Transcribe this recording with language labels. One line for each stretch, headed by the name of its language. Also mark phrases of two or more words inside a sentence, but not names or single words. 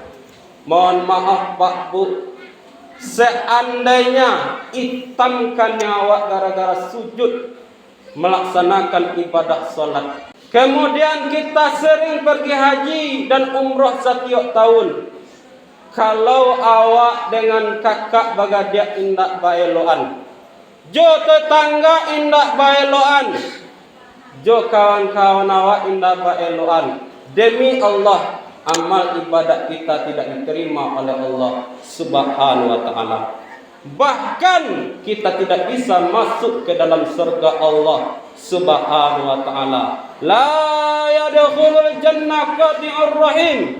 Indonesian: Mohon maaf Pak Bu, seandainya hitamkan nyawa gara-gara sujud melaksanakan ibadah salat, kemudian kita sering pergi haji dan umroh setiap tahun,
Minangkabau: kalau awak dengan kakak bagadia indak baeloan, jo tetangga indak baeloan, jo kawan-kawan awak indak baeloan,
Indonesian: demi Allah amal ibadat kita tidak diterima oleh Allah
Arabic: سبحانه وتعالى.
Indonesian: Bahkan kita tidak bisa masuk ke dalam surga Allah
Arabic: سبحانه وتعالى. لا يدخل الجنة قاطع رحم.